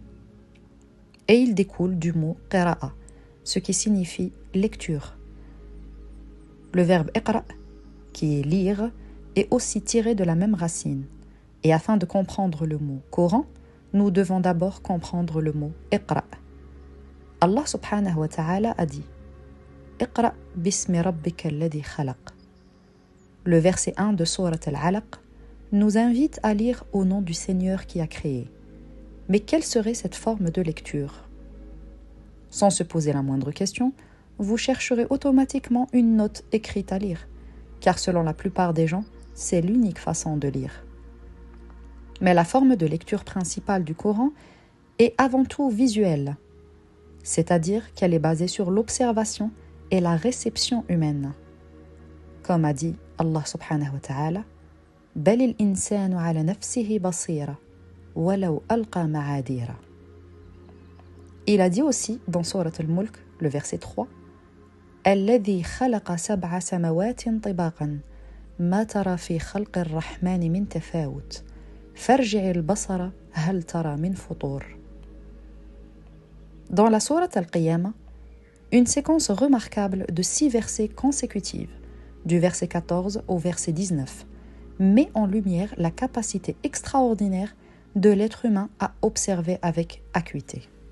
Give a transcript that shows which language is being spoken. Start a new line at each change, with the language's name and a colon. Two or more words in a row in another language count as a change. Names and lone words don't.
French: Et il découle du mot qira'a, ce qui signifie lecture. Le verbe iqra', qui est lire, est aussi tiré de la même racine. Et afin de comprendre le mot Coran, nous devons d'abord comprendre le mot iqra'.
Arabic: الله سبحانه وتعالى
French: a dit
Arabic: اقرأ باسم ربك الذي خلق.
French: Le verset 1 de Surat al-Alaq nous invite à lire au nom du Seigneur qui a créé. Mais quelle serait cette forme de lecture? Sans se poser la moindre question, vous chercherez automatiquement une note écrite à lire, car selon la plupart des gens, c'est l'unique façon de lire. Mais la forme de lecture principale du Coran est avant tout visuelle, c'est-à-dire qu'elle est basée sur l'observation et la réception humaine. Comme a dit
Arabic: الله سبحانه وتعالى, « بل الإنسان على نفسه بصيرة ولو ألقى معاذيره »
French: Il a dit aussi dans Surat al-Mulk, le verset 3, «
Arabic: الذي خلق سبع سماوات طباقا ما ترى في خلق الرحمن من تفاوت فارجع البصر هل ترى من فطور »
French: Dans la Surat al-Qiyamah, une séquence remarquable de 6 versets consécutifs, du verset 14 au verset 19, met en lumière la capacité extraordinaire de l'être humain à observer avec acuité.